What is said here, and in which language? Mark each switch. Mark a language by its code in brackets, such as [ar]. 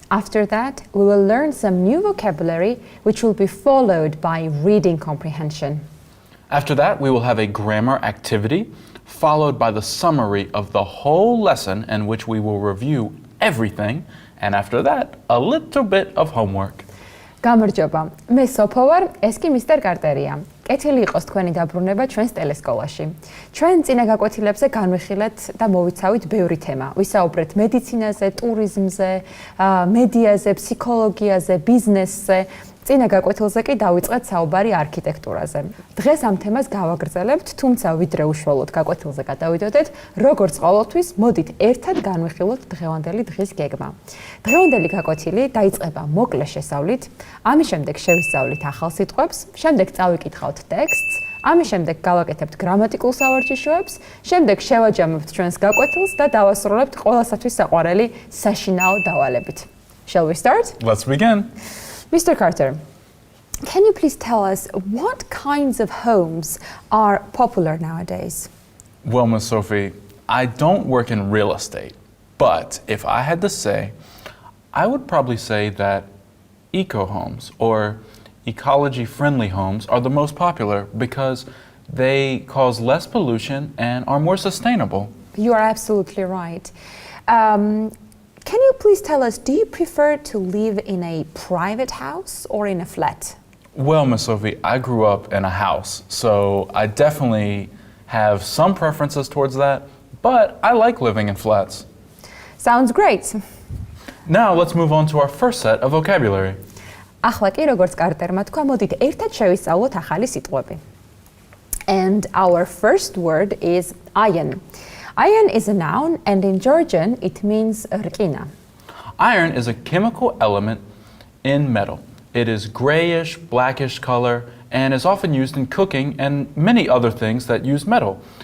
[en] After that, we will learn some new vocabulary, which will be followed by reading comprehension. After that, we will have a grammar activity, followed by the summary of the whole lesson in which we will review everything, and after that, a little bit of homework. [ka] გამარჯობა. მე სოფო ვარ, ეს კი მისტერ კარტერია. კეთილი იყოს თქვენი დაბრუნება ჩვენს ტელესკოლაში. ჩვენ წინა გაკვეთილებზე განვიხილეთ და მოვიცავით ბევრი თემა. ვისაუბრეთ მედიცინაზე, ტურიზმზე, მედიაზე, ფსიქოლოგიაზე, ბიზნესზე. წინა გაკვეთილზე კი დავიწყეთ საუბარი არქიტექტურაზე. დღეს ამ თემას გავაგრძელებთ, თუმცა ვიდრე უშუალოდ გაკვეთილზე გადავიდოდეთ, როგორც ყოველთვის, მოდით ერთად განვიხილოთ დღევანდელი დღის გეგმა. დღევანდელი გაკვეთილი დაიწყება მოკლე შესავლით, ამის შემდეგ შევისწავლით ახალ სიტყვებს, შემდეგ წავიკითხავთ ტექსტს, ამის შემდეგ გავაკეთებთ გრამატიკულ სავარჯიშოებს, შემდეგ შევაჯამებთ ჩვენს გაკვეთილს და დავასრულებთ ყველასათვის საყვარელი საშინაო დავალებით. [en] Shall we start? Let's begin. Mr. Carter, can you please tell us what kinds of homes are popular nowadays? Well, Miss Sophie, I don't work in real estate, but if I had to say, I would probably say that eco-homes or ecology-friendly homes are the most popular because they cause less pollution and are more sustainable. You are absolutely right. Can you please tell us, do you prefer to live in a private house or in a flat? Well, Miss Sophie, I grew up in a house, so I definitely have some preferences towards that, but I like living in flats. Sounds great. Now let's move on to our first set of vocabulary. [ka] ახლა კი როგორც კარტერმა თქვა, მოდით ერთად შევისწავლოთ ახალი სიტყვები. [en] And our first word is iron. Iron is a noun, and in Georgian it means rqina. Iron is a chemical element in metal. It is grayish, blackish color, and is often used in cooking and many other things that use metal.